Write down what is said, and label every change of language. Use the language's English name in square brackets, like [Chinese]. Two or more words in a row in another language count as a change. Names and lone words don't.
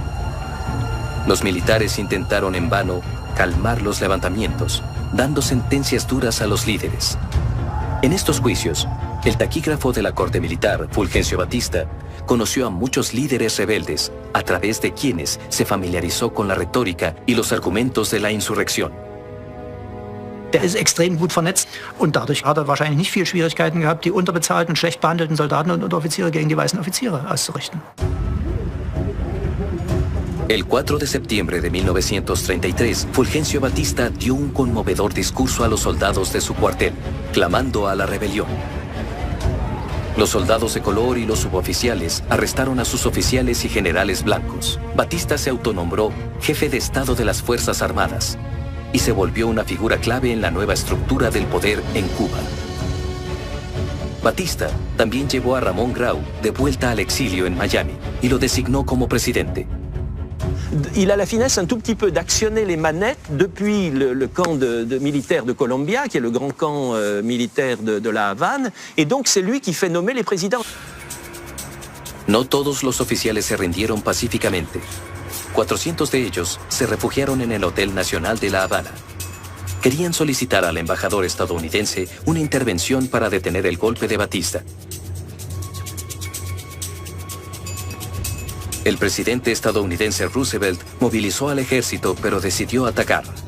[Spanish] Los militares intentaron en vano calmar los levantamientos, dando sentencias duras a los líderes. En estos juicios, el taquígrafo de la corte militar, Fulgencio Batista, conoció a muchos líderes rebeldes, a través de quienes se familiarizó con la retórica y los argumentos de la insurrección. [German] Der ist extrem gut vernetzt und dadurch hat er wahrscheinlich nicht viel Schwierigkeiten gehabt, die unterbezahlten, schlecht behandelten Soldaten und Unteroffiziere gegen die weißen Offiziere auszurichten. [Spanish] El 4 de septiembre de 1933, Fulgencio Batista dio un conmovedor discurso a los soldados de su cuartel, clamando a la rebelión. Los soldados de color y los suboficiales arrestaron a sus oficiales y generales blancos. Batista se autonombró jefe de Estado de las Fuerzas Armadas y se volvió una figura clave en la nueva estructura del poder en Cuba. Batista también llevó a Ramón Grau de vuelta al exilio en Miami y lo designó como presidente. [French] Il a la finesse un tout petit peu d'actionner les manettes depuis le camp militaire de Colombia, qui est le grand camp militaire de la Havane, et donc c'est lui qui fait nommer les présidents. [Spanish] No todos los oficiales se rindieron pacíficamente. 400 de ellos se refugiaron en el Hotel Nacional de La Habana. Querían solicitar al embajador estadounidense una intervención para detener el golpe de Batista. El presidente estadounidense Roosevelt movilizó al ejército, pero decidió atacar.